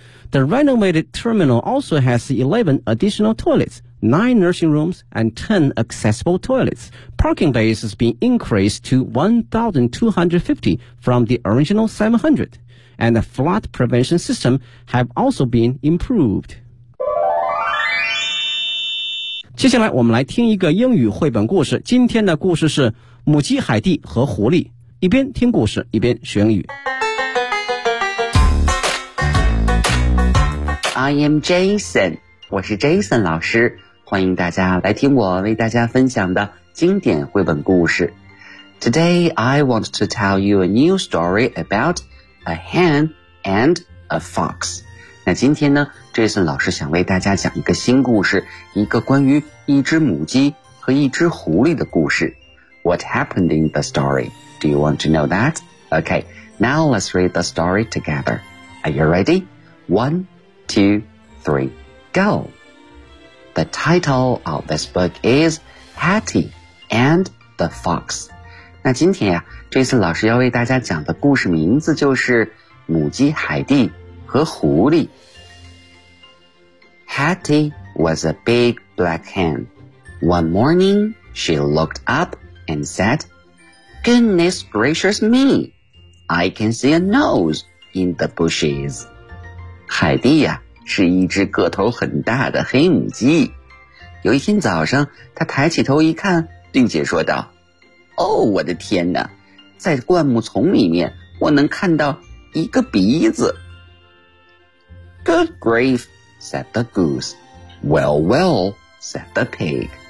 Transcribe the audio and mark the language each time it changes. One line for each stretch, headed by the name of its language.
English: The renovated terminal also has 11 additional toilets, 9 nursing rooms, and 10 accessible toilets. Parking bays has been increased to 1,250 from the original 700, and the flood prevention system have also been improved.
Chinese: 接下来我们来听一个英语绘本故事。今天的故事是《母鸡海蒂和狐狸》，一边听故事，一边学英语。
English: I am Jason，
Chinese: 我是 Jason 老师，欢迎大家来听我为大家分享的经典绘本故事。
English: Today I want to tell you a new story about a hen and a fox.
Chinese: 那今天呢 ,Jason 老师想为大家讲一个新故事，一个关于一只母鸡和一只狐狸的故事。
English: What happened in the story? Do you want to know that? Okay, now let's read the story together. Are you ready? 1, 2, 3, go! The title of this book is Hatty and the Fox.
Chinese: 那今天啊 ,Jason 老师要为大家讲的故事名字就是母鸡海蒂。和狐狸。
English: Hatty was a big black hen. One morning, she looked up and said, Goodness gracious me, I can see a nose in the bushes.
Chinese: 海蒂呀、是一只个头很大的黑母鸡。有一天早上，她抬起头一看，并且说道，哦，我的天哪，在灌木丛里面，我能看到一个鼻子。
English: Good grief, said the goose. Well, well, said the pig.